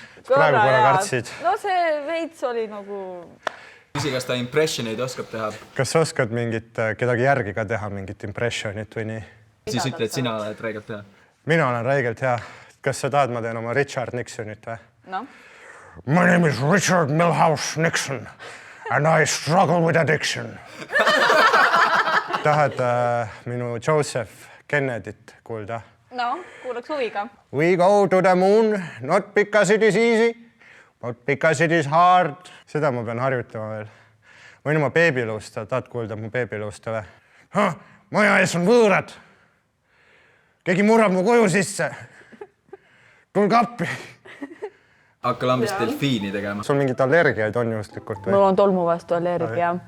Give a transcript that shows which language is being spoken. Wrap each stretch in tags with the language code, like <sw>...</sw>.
<et>No see veits oli nagu... Küsi, kas ta impressioneid oskab teha? Kas sa oskad kedagi järgi ka teha, mingit impressionit või nii? Siis ütle, et sina oled räigelt hea. Mina olen räigelt hea. Kas sa tahad, ma teen oma Richard Nixonit või? No.</et> <en>My name is Richard Milhouse Nixon and I struggle with addiction.</en> <et>Tahad minu Joseph Kennedyt kuulda? No, kuulaks huviga.</et> <en>We go to the moon, not because it is easy, but because it is hard.</en> <et>Seda ma pean harjutama veel. Võin oma beebiluusta, tahad kuulda mu beebiluusta või? Maja ees on võõrad. Keegi murrab mu koju sisse. Tulge appi. Hakka lambist delfiini tegema. Sul mingid allergiaid on juhuslikult või? Mul on tolmu vastu allergia.</et>